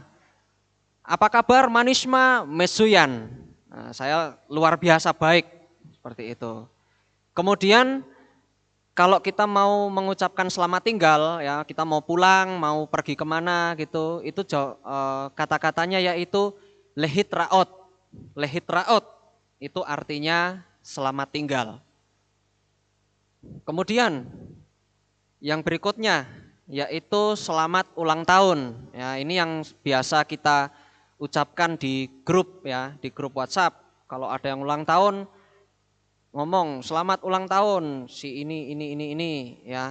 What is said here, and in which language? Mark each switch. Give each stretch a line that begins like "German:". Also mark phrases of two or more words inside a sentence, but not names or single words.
Indonesian: Apa kabar
Hebrew: מה נשמע? מצוין.
Indonesian: Nah, saya luar biasa baik, seperti itu. Kemudian kalau kita mau mengucapkan selamat tinggal, ya kita mau pulang, mau pergi kemana gitu, itu kata-katanya yaitu
Hebrew: להתראות. להתראות
Indonesian: itu artinya selamat tinggal. Kemudian yang berikutnya yaitu selamat ulang tahun. Ya, ini yang biasa kita ucapkan di grup, ya, di grup WhatsApp. Kalau ada yang ulang tahun, ngomong selamat ulang tahun si ini ya.